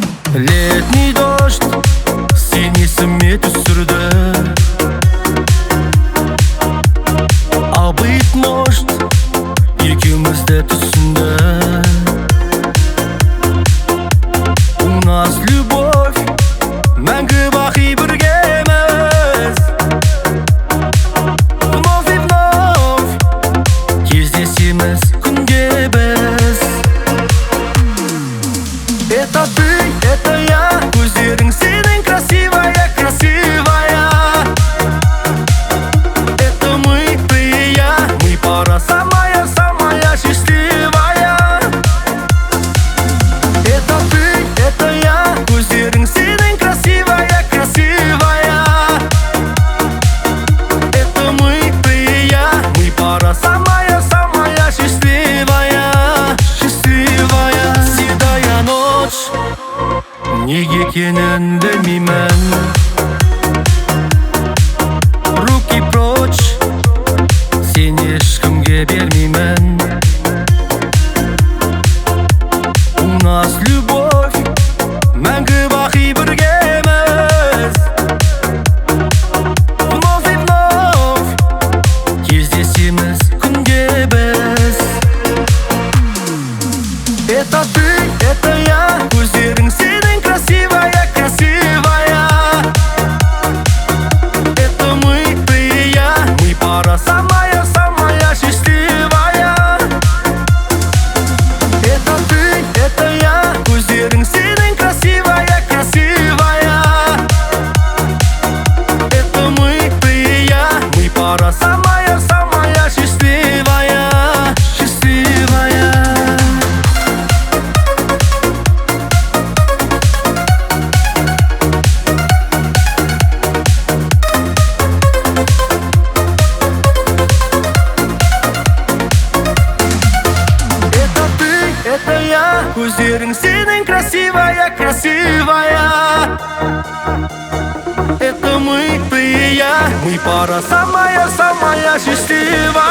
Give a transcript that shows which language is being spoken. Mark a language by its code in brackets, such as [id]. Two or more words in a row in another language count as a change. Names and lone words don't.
[ru] Летний дождь [kk] синесіме түсірді, [ru] а быть может [kk] екеуміз де түсінді. [ru] У нас любовь [kk] мәңгі бақи біргеміз. [ru] Вновь и вновь [kk] кездесеміз күнде біз. [ru] Это ты, это я, [kk] көздерің сенің [ru] красивая, красивая. Это мы, ты и я, мы пара самая, самая счастливая. Это ты, это я, [kk] көздерің сенің [ru] красивая, красивая. Это мы, ты и я, мы пара самая, самая счастливая, счастливая. Седая ночь, [kk] неге екенін білмеймін. [ru] Руки прочь, [kk] сені ешкімге бермеймін. [ru] У нас любовь [kk] мәңгі бақи біргеміз. [ru] Вновь и вновь [kk] кездесеміз күнде біз. [ru] Это ты, это я, [kk] көздерің сенің [ru] красивая, красивая. Это мы, ты и я, мы пара самая, самая счастливая. Это ты, это я, [kk] көздерің сенің [ru] красивая, красивая. Это мы, ты и я, мы пара самая, самая счастливая, счастливая. Это ты, это я, [kk] көздерің сенің [ru] красивая, красивая. Это мы, ты и я, мы пара самая, самая счастливая.